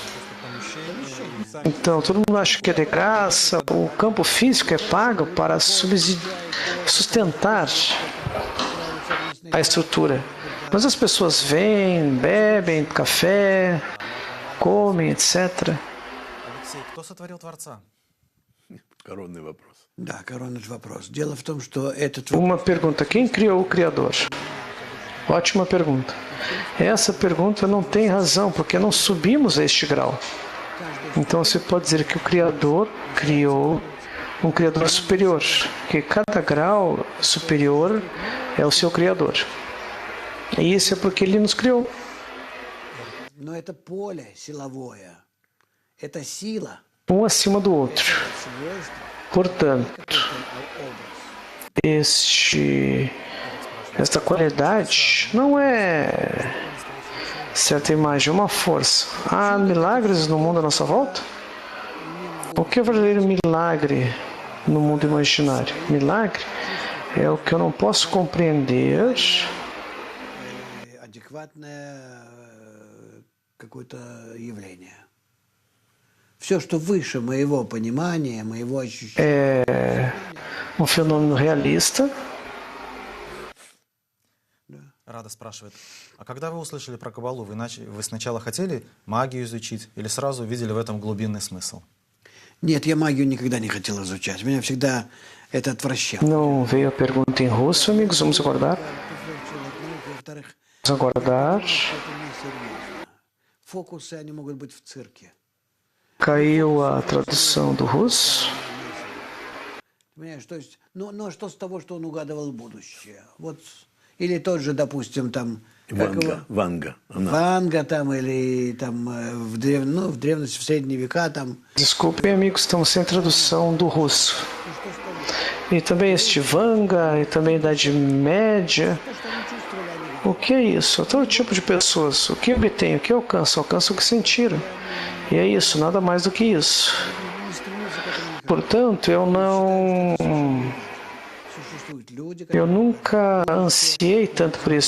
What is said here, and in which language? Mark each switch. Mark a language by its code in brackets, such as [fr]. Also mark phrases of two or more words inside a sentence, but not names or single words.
[pt] Então, todo mundo acha que é de graça. O campo físico é pago para sustentar a estrutura. Mas as pessoas vêm, bebem café, comem, etc. [ru] Коронный вопрос. Да, коронный вопрос. Дело в том, что этот [pt] Uma pergunta: quem criou o Criador? Ótima pergunta. Essa pergunta não tem razão, porque não subimos a este grau. Então você pode dizer que o Criador criou um Criador superior, que cada grau superior é o seu Criador. E isso é porque Ele nos criou. [ru] Но это поле силовое. Это сила. [pt] Um acima do outro. Portanto, esta qualidade não é certa imagem, é uma força. Há milagres no mundo à nossa volta? O que é verdadeiro milagre no mundo imaginário? Milagre é o que eu não posso compreender. [ru] Какое-то явление. Все, что выше моего понимания, моего ощущения. [pt] É um fenômeno realista. [ru] Рада спрашивает, а когда вы услышали про Каббалу, вы сначала хотели магию изучить или сразу увидели в этом глубинный смысл? Нет, я магию никогда не хотел изучать. Меня всегда это отвращало. [pt] Não veio a pergunta em russo, amigos. Vamos aguardar. Vamos aguardar. [ru] Фокусы, они могут быть в цирке. [pt] Caiu a tradução do russo. [ru] Понимаешь, то есть, ну что с того, что он угадывал будущее? Вот, или тот же, допустим, там... Ванга. Ванга там, или там в древности, в средние века там... [pt] Desculpem, amigos, estamos sem tradução do russo. E também este Vanga, e também Idade Média. O que é isso? Todo tipo de pessoas. O que obtém, o que alcança? Alcança o que sentiram. E é isso, nada mais do que isso. Portanto, eu nunca ansiei tanto por isso.